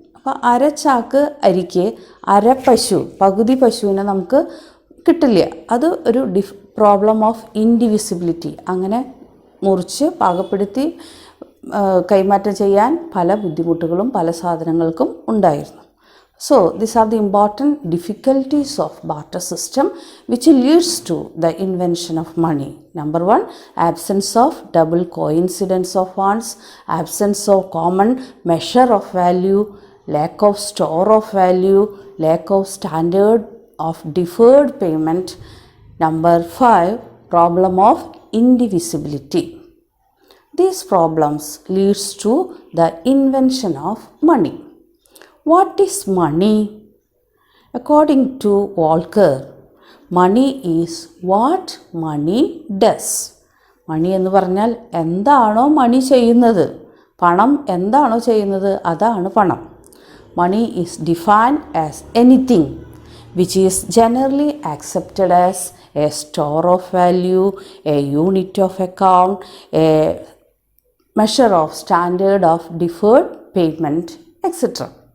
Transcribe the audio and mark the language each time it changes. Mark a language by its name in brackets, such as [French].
[Malayalam] അപ്പോൾ അരച്ചാക്ക് അരിക്ക് അരപ്പശു, പകുതി പശുവിനെ നമുക്ക് കിട്ടില്ല. അത് ഒരു പ്രോബ്ലം ഓഫ് ഇൻഡിവിസിബിലിറ്റി. അങ്ങനെ മുറിച്ച് പാകപ്പെടുത്തി കൈമാറ്റം ചെയ്യാൻ പല ബുദ്ധിമുട്ടുകളും പല സാധനങ്ങൾക്കും ഉണ്ടായിരുന്നു. [English] So these are the important difficulties of barter system which leads to the invention of money. Number 1, absence of double coincidence of funds, absence of common measure of value, lack of store of value, lack of standard of deferred payment. Number 5, problem of indivisibility. These problems leads to the invention of money. What is money? According to Walker, money is what money does. [Malayalam] മണി എന്ന് പറഞ്ഞാൽ എന്താണോ മണി ചെയ്യുന്നത്, പണം എന്താണോ ചെയ്യുന്നത് അതാണ് പണം. [English] Money is defined as anything which is generally accepted as a store of value, a unit of account, a measure of standard of deferred payment, etc.